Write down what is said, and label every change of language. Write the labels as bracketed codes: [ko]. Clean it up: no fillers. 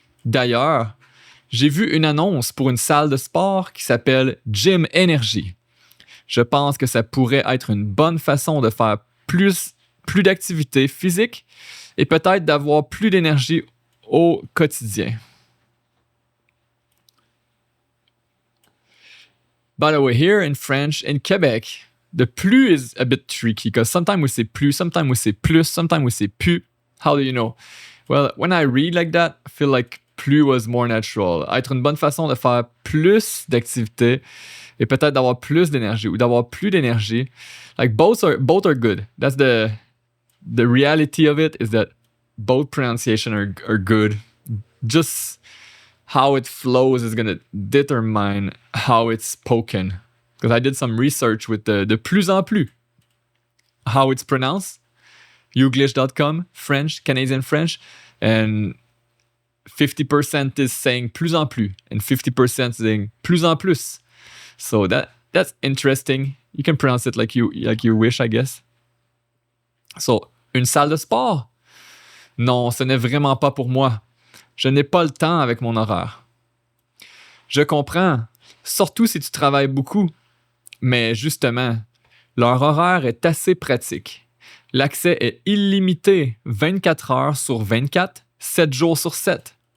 [fr] D'ailleurs, j'ai vu une annonce pour une salle de sport qui s'appelle Gym Energy. Je pense que ça pourrait être une bonne façon de faire plus d'activités physiques et peut-être d'avoir plus d'énergie au quotidien. [en] By the way, here in French, in Quebec, the plus is a bit tricky because sometimes we say plus, sometimes we say plus, sometimes we say pu. How do you know? Well, when I read like that, I feel like plus was more natural. [fr] Être une bonne façon de faire plus d'activités et peut-être d'avoir plus d'énergie ou d'avoir plus d'énergie. [en] Like both are good. That's the reality of it, is that both pronunciation are good. Just how it flows is going to determine how it's spoken. Because I did some research with the plus en plus. How it's pronounced. Youglish.com, French, Canadian French. And 50% is saying plus en plus. And 50% saying plus en plus. So that's interesting. You can pronounce it like you wish, I guess. [fr] So, une salle de sport? Non, ce n'est vraiment pas pour moi. Je n'ai pas le temps avec mon horaire. Je comprends, surtout si tu travailles beaucoup. Mais justement, leur horaire est assez pratique. L'accès est illimité, 24 heures sur 24, 7 jours sur 7.